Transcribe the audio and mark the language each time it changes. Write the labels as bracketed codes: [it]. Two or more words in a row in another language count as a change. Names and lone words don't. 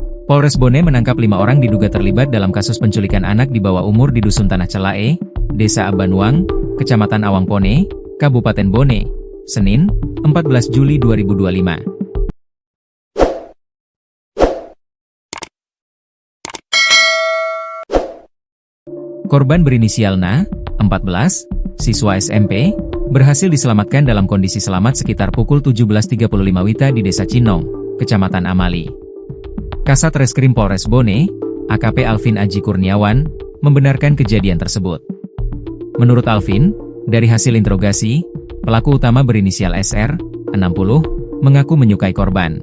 [id] Polres Bone menangkap 5 orang diduga terlibat dalam kasus penculikan anak di bawah umur di Dusun Tanah Celae, Desa Abanuang, Kecamatan Awangpone, Kabupaten Bone, Senin, 14 Juli 2025. Korban berinisial Na, 14, siswa SMP, berhasil diselamatkan dalam kondisi selamat sekitar pukul 17.35 WITA di Desa Cinong, Kecamatan Amali. Kasat Reskrim Polres Bone, AKP Alvin Aji Kurniawan, membenarkan kejadian tersebut. Menurut Alvin, dari hasil interogasi, pelaku utama berinisial SR, 60, mengaku menyukai korban.